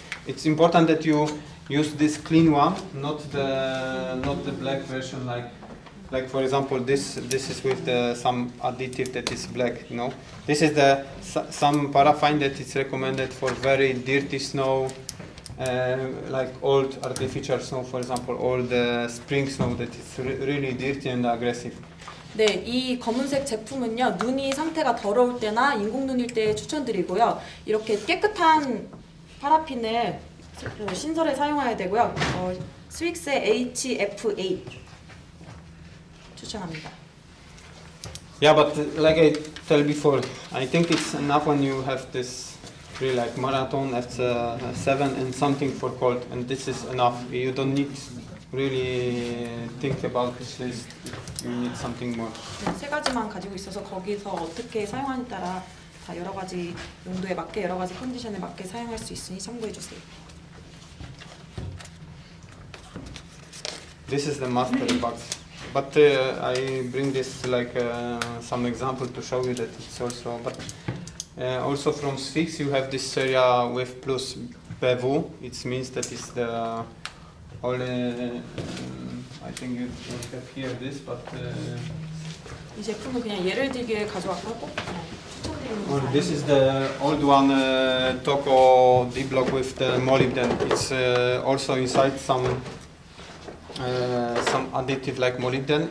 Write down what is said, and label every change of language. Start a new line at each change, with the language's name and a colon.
English: It's important that you use this clean one, not the black version like for example this is with some additive that is black, you know. This is some paraffin that is recommended for very dirty snow, like old artificial snow, for example, old spring snow that is really dirty and aggressive.
Korean: 네, 이 검은색 제품은요, 눈이 상태가 더러울 때나 인공눈일 때 추천드리고요. 이렇게 깨끗한 파라핀을 신설에 사용해야 되고요. 스윅스의 HF8 추천합니다.
English: Yeah, but like I told before, I think it's enough when you have this really like marathon at 7 and something for cold, and this is enough. You don't need really think about this list. You need something more.
Korean: 네, 세 가지만 가지고 있어서 거기서 어떻게 사용하느냐에 따라 다 여러 가지 용도에 맞게 여러 가지 컨디션에 맞게 사용할 수 있으니 참고해 주세요.
English: This is the master box, but I bring this like some example to show you that it's also. But also from Sphinx you have this area with plus PW. It means that it's the only. I think you have here this, but.
Korean: 이 제품은 그냥 예를 들기에 가져왔고 꼭 추천드리는
English: Well,
Korean: 거
English: this is the old one Toko D-block with the molybdenum. It's also inside some additive like molybdenum.